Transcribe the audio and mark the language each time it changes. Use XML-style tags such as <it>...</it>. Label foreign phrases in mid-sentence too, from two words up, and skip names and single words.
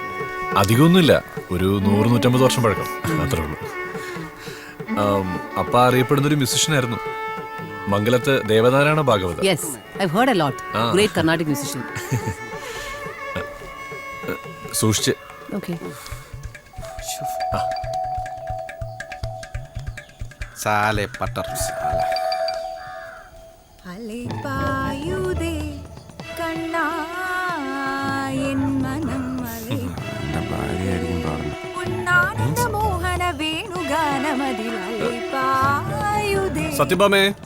<ml>അധികമൊന്നുമില്ല, ഒരു 100-150 വർഷം പഴക്കം, അത്രേ ഉള്ളൂ. അപ്പ അറിയപ്പെടുന്ന ഒരു മ്യൂസിഷ്യനായിരുന്നു, മംഗലത്ത് ദേവനാരായണ ഭാഗവത.</ml> <en>Yes, I've heard a lot. Great Carnatic musician.</en> <ml>സൂക്ഷിച്ച്.</ml> <en>Okay.</en> <hi>साले पटर साले.</hi> <ta>அலைபாயுதே கண்ணா என் மனம் அலை உன்னானந்த மோகன வேணுகானமதில் அலைபாயுதே.</ta> <ml>സത്യഭാമേ.</ml>